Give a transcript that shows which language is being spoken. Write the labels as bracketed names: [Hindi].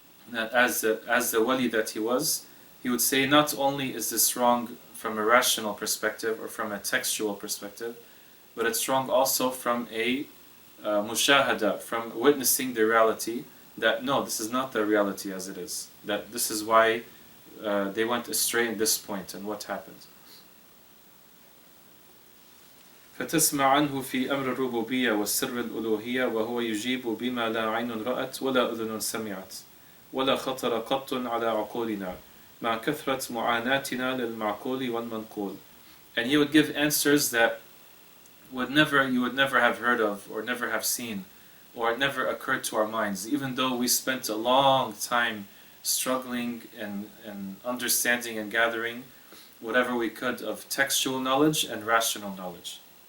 [English] That as the wali that he was, he would say not only is this wrong from a rational perspective or from a textual perspective, but it's wrong also from a mushahada, from witnessing the reality, that no, this is not the reality as it is, that this is why they went astray in this point and what happened. [Arabic] فتسمع عنه في أمر الربوبية والسر الألوهية وهو يجيب بما لا عين رأت ولا أذن سمعت ولا خطر قط على عقولنا مع كثرة معاناتنا للمعقول والمنقول. [English] And he would give answers that you would never have heard of or never have seen or it never occurred to our minds, even though we spent a long time struggling and understanding and gathering whatever we could of textual knowledge and rational knowledge.